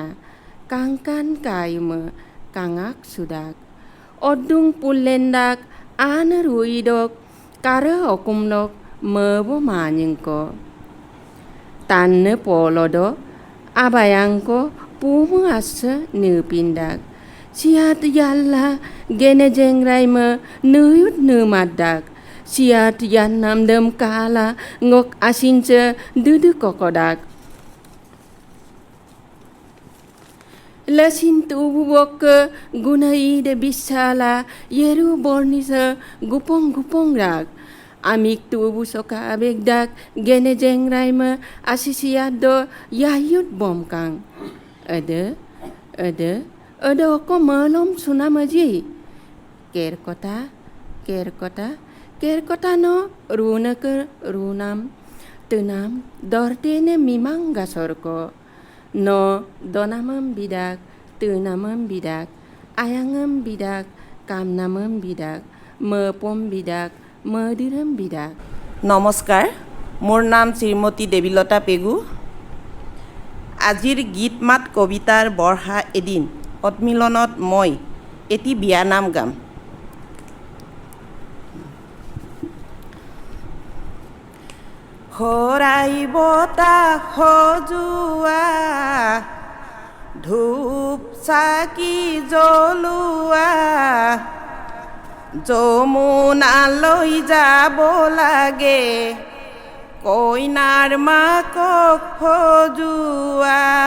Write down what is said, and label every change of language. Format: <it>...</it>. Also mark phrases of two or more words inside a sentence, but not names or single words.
<mrg>কাংকান কায়ুম কাঙাক সুদাক অদুং পুল্লেন্দাক আন রুইদক কার অকুমলক মবো মানিংক তান্নে পলদ আবায়াংক পুমু আস নিউপিন্দাক siat yalla gene jengraima nuyut numadak siat yannam dem kala ngok asince dudu kokodak lasin tubuok gunai de bisala yeru bornisa gupong gupong rak amik tubu soka abegdak gene jengraima asisiat do yayut bomkang ada ada ko malom sunamaji kerkota kerkota no runak runam tunam dortene mimang gasorko no donamam bidak tunamam bidak ayangam bidak kamnamam bidak mepom bidak madiram bidak।</mrg> <as>নমস্কাৰ, মোৰ নাম শ্ৰীমতী দেৱীলতা পেগু। আজিৰ গীত মাত কবিতাৰ বৰ্ষা এদিন সন্মিলনত মই এটি বিয়ানাম গাম। শৰাই বতাহ সজোৱা ধূপ চাকি জ্বলোৱা যমুনালৈ যাব লাগে কইনাৰ মাকক সজোৱা</as>